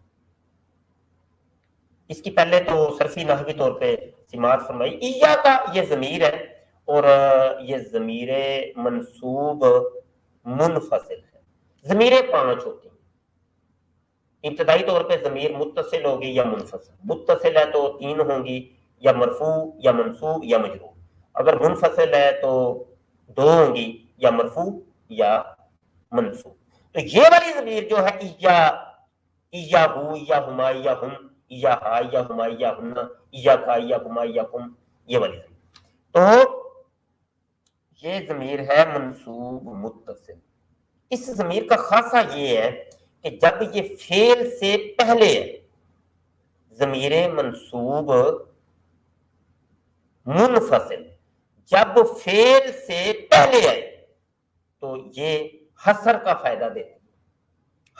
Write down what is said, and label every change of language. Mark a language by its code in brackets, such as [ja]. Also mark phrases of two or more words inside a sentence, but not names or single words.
[ur] اس کی پہلے تو صرفی نحوی طور پہ سماعت فرمائی، ایاک یہ ضمیر ہے، اور یہ ضمیر منصوب منفصل ہے، ضمیریں 5 ہوتی ہیں، ابتدائی طور پہ ضمیر متصل ہوگی یا منفصل، متصل ہے تو 3 ہوں گی، یا مرفوع یا منصوب یا مجرور، اگر منفصل ہے تو 2 ہوں گی، یا مرفوع یا منصوب۔ تو یہ والی ضمیر جو ہے یا، [ar] إياه إياهما إياهم إياها إياهما إياهن إياك إياهما إياكم, [ur] یہ والی ضمیر. تو یہ ضمیر ہے منصوب متصل. اس ضمیر کا خاصہ یہ ہے کہ جب یہ فعل سے پہلے ہے، ضمیر منصوب منفصل جب فعل سے پہلے آئے تو یہ حصر کا فائدہ دیتی ہے.